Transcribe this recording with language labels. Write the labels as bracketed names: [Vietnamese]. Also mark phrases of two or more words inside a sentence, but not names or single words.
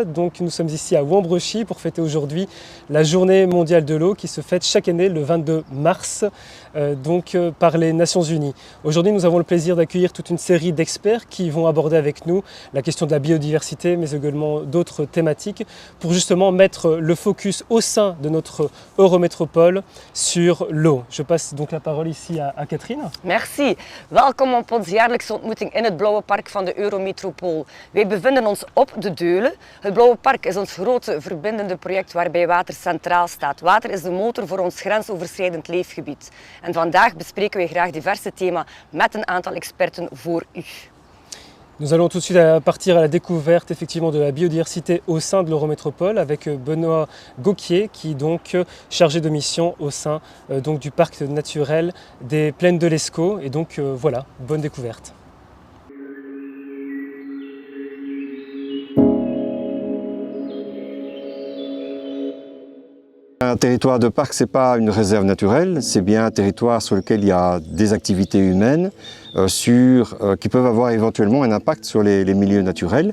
[French] Donc nous sommes ici à Wambrechy pour fêter aujourd'hui la journée mondiale de l'eau qui se fête chaque année le 22 mars par les Nations Unies. Aujourd'hui nous avons le plaisir d'accueillir toute une série d'experts qui vont aborder avec nous la question de la biodiversité mais également d'autres thématiques pour justement mettre le focus au sein de notre Eurométropole sur l'eau. Je passe donc la parole ici à Katrien. Merci. [Dutch] Welkom op onze jaarlijkse ontmoeting in het Blauwe Park van de Eurometropool. Wij bevinden ons op de Deulen. Het Blauwe Park is ons grote verbindende project waarbij water centraal staat. Water is de motor voor ons grensoverschrijdend leefgebied. En vandaag bespreken wij graag diverse thema's met een aantal experten voor u. [French] Nous allons tout de suite partir à la découverte effectivement de la biodiversité au sein de l'Eurométropole avec Benoît Gauquier qui est donc chargé de mission au sein donc, du parc naturel des Plaines de l'Escaut. Et donc voilà, bonne découverte. Un territoire de parc, ce n'est pas une réserve naturelle, c'est bien un territoire sur lequel il y a des activités humaines qui peuvent avoir éventuellement un impact sur les milieux naturels.